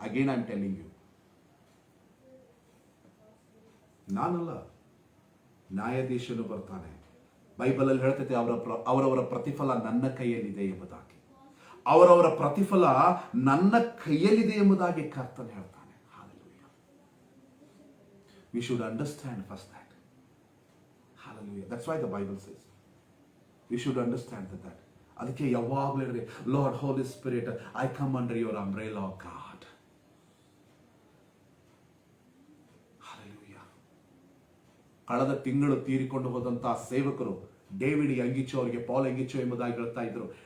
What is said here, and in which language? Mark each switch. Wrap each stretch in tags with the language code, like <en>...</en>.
<en>again I am telling you,</en> <kn>ನಾನಲ್ಲ, ನ್ಯಾಯಾಧೀಶನು ಬರ್ತಾನೆ. Bible ಅಲ್ಲಿ ಹೇಳ್ತೈತೆ, ಅವರವರ ಪ್ರತಿಫಲ ನನ್ನ ಕೈಯಲ್ಲಿದೆ ಎಂಬುದಾಗಿ. ಅವರವರ ಪ್ರತಿಫಲ ನನ್ನ ಕೈಯಲ್ಲಿದೆ ಎಂಬುದಾಗಿ ಕರ್ತನು ಹೇಳ್ತಾನೆ.</kn> <en>Hallelujah. We should understand first that. Hallelujah. That's why the Bible says we should understand that.</en> <kn>ಅದಕ್ಕೆ ಯಾವಾಗಲೂ ಹೇಳ್ರಿ,</kn> <en>Lord Holy Spirit, I come under your umbrella of God.</en> <kn>Hallelujah. ಕಳೆದ ತಿಂಗಳು ತೀರಿಕೊಂಡು ಹೋದಂತಹ ಸೇವಕರು ಡೇವಿಡ್ ಯಾಂಗಿಚೋ, ಅವರಿಗೆ ಪಾಲ್ ಯಾಂಗಿಚೋ ಎಂಬುದಾಗಿ ಹೇಳ್ತಾ ಇದ್ರು.</kn>